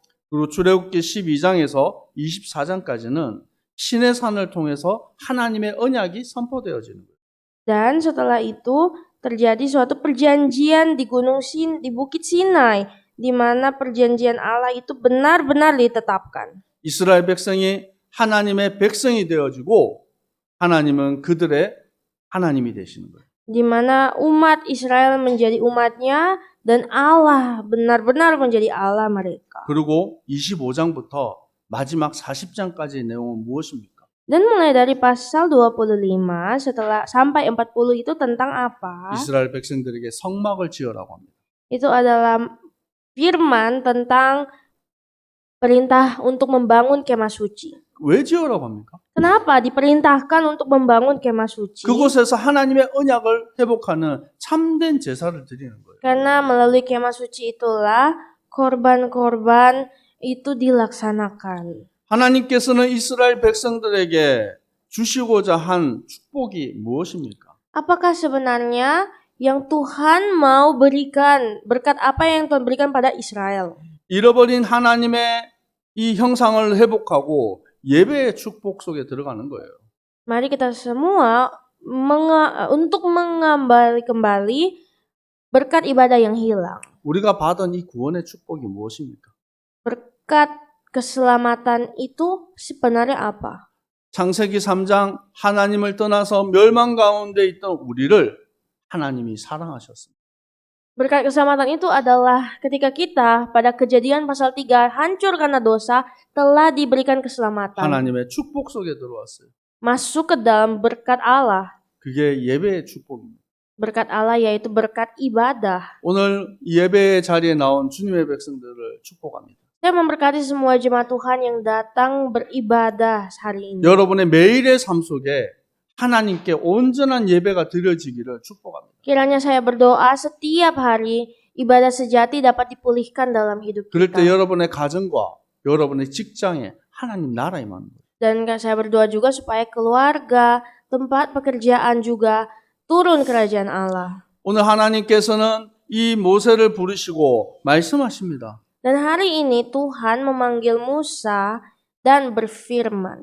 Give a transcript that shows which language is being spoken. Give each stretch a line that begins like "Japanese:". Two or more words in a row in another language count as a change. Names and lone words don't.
Korean: 그리고 출애굽기 12장에서 24장까지는 신의 산을 통해서 하나님의 언약이 선포되어지는 거예요.
Indonesian: Dan setelah itu terjadi suatu perjanjian di di Bukit Sinai, di mana perjanjian Allah itu benar-benar ditetapkan.
Korean: 이스라엘 백성이 하나님의 백성이 되어지고 하나님은 그들의 하나님이 되시는 거예요.
Indonesian: Di mana umat Israel menjadi umatnya dan Allah benar-benar menjadi Allah mereka.
Korean: 그리고 25장부터 마지막 40장까지의 내용은 무엇입니까?
Indonesian: Dan mulai dari pasal 25 setelah sampai 40 itu tentang apa?
Korean: 이스라엘 백성들에게 성막을 지으라고 합니다.
Indonesian: Itu adalah firman tentang perintah untuk membangun kemah suci.
Korean: 왜 지으라고 합니까?
Indonesian: Kenapa diperintahkan untuk membangun kemah suci?
Korean: 그곳에서 하나님의 언약을 회복하는 참된 제사를 드리는 거예요.
Indonesian: Karena melalui kemah suci itulah korban-korban itu dilaksanakan.
Korean: 하나님께서는 이스라엘 백성들에게 주시고자 한 축복이 무엇입니까?
Indonesian: Apakah sebenarnya yang Tuhan mau berikan, berkat apa yang Tuhan berikan pada Israel?
Korean: 잃어버린 하나님의 이 형상을 회복하고 예배의 축복 속에 들어가는 거예요.
Indonesian: Mari kita semua untuk mengembali kembali berkat ibadah yang hilang.
Korean: 우리가 받은 이 구원의 축복이 무엇입니까?
Indonesian: Berkat keselamatan itu sebenarnya apa?
Korean: 창세기 3장 하나님을 떠나서 멸망 가운데 있던 우리를 하나님이 사랑하셨습니다.
Indonesian: Berkat keselamatan itu adalah ketika kita pada Kejadian pasal 3 hancur karena dosa telah diberikan keselamatan.
Korean: 하나님의 축복 속에 들어왔어요.
Indonesian: Masuk ke dalam berkat Allah.
Korean: 그게 예배의 축복입니다.
Indonesian: Berkat Allah yaitu berkat ibadah.
Korean: 오늘 예배의 자리에 나온 주님의 백성들을 축복합니다.
Indonesian: Saya memberkati semua jemaat Tuhan yang datang beribadah hari ini.
Korean: 여러분의 매일의 삶 속에 하나님께 온전한 예배가 드려지기를 축복합니다.
Indonesian: Kiranya saya berdoa setiap hari ibadah sejati dapat dipulihkan dalam hidup
Korean: 그럴 때
Indonesian: kita.
Korean: 여러분의 가정과 여러분의 직장에 하나님 나라 임하는 거예요.
Indonesian: Dan saya berdoa juga supaya keluarga, tempat pekerjaan juga turun kerajaan Allah.
Korean: 오늘 하나님께서는 이 모세를 부르시고 말씀하십니다.
Indonesian: Dan hari ini Tuhan memanggil Musa dan berfirman.